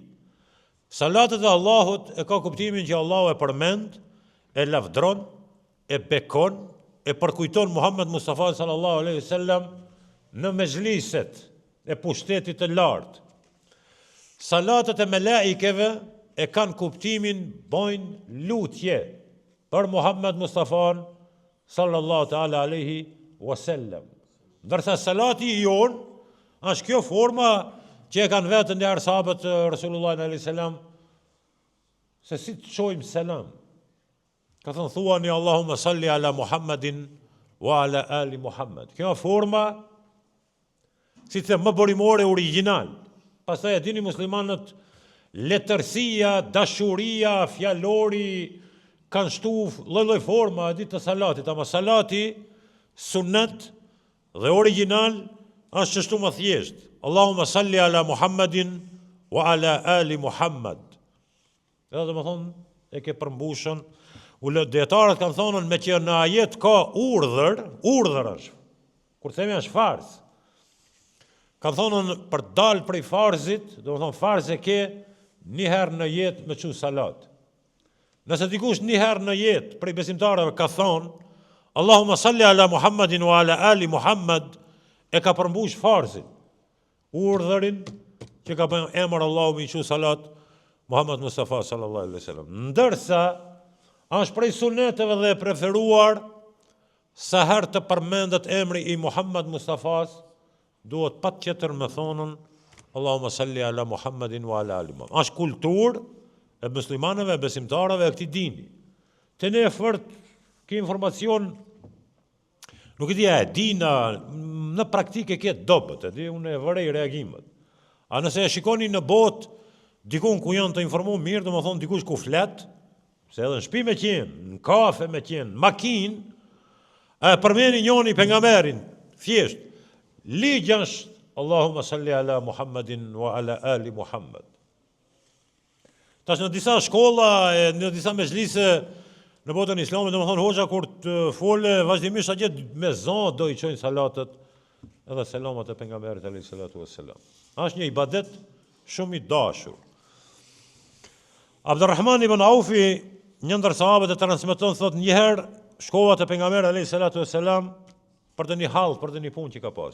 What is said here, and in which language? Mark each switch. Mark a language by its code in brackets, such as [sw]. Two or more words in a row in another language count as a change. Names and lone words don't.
[sq] Salatet e Allahut e ka kuptimin që Allahu e përmend, e lavdron, e bekon, e përkujton Muhammed Mustafa [ar] صلى الله عليه وسلم [sq] në mezhliset e pushtetit të lartë. Salatet e melaikeve e kanë kuptimin bojnë lutje për Muhammed Mustafa [ar] صلى الله تعالى عليه وسلم. [sq] Ndërsa salati i jon është kjo forma që e kanë vetën dhe sahabët [ar] رسول الله عليه السلام, [sq] se si të qojmë selam. Ka thënë thuani [ar] اللهم صل على محمد وعلى آل محمد. [sq] Kjo forma si të më borimore original. Pastaj e dini muslimanët, letërsia, dashuria, fjalori kanë shtu lloj-lloj forma e ditë të salatit, ama salati sunnet dhe original është çështu më thjesht. [ar] اللهم صل على محمد وعلى آل محمد. [sq] Edhe domethënë e ke përmbushën. Dietarët kanë thonë me që në ajet ka urdhër është. Kur themi është farz. Kanë thonë për dalë prej farzit, domethënë farz e ke një herë në jetë me çu salat. Nëse dikush një herë në jetë prej besimtarëve ka thonë [ar] اللهم صل على محمد وعلى آل محمد, [sq] e ka përmbush farzin, urdhërin që ka bën emër Allahu me çu salat Muhammed Mustafa [ar] صلى الله عليه وسلم. [sq] Ndërsa është prej suneteve dhe preferuar sa herë të përmendet emri i Muhammed Mustafas, duhet patjetër me thonën [ar] اللهم صل على محمد وعلى آل محمد. [sq] Është kulturë e muslimanëve, besimtarëve e këtij dini. Te ne fort ke informacion, nuk e di e dina, në praktike ke dobët, e di unë e vërej reagimet. A nëse e shikoni në botë, dikun ku janë të informuar mirë, domethënë dikush ku flet, se edhe në shtëpi me qenë, në kafe me qenë, makinë, përmeni njoni pejgamberin, thjesht, ligj është [ar] اللهم صل على محمد وعلى آل محمد. [sq] Tash në disa shkolla, në disa mezhlise në botën islamit, domethënë hoxha kur të fole vazhdimisht atje me zon do i çojnë salatet edhe selamat e pejgamberit [ar] عليه الصلاة والسلام. [sq] Është një ibadet shumë i dashur. Abdurrahman ibn Aufi, një ndër sahabët e transmeton, thot njëherë shkova te pejgamberi [ar] عليه الصلاة والسلام [sq] për të një hall, për të një punë që ka pas.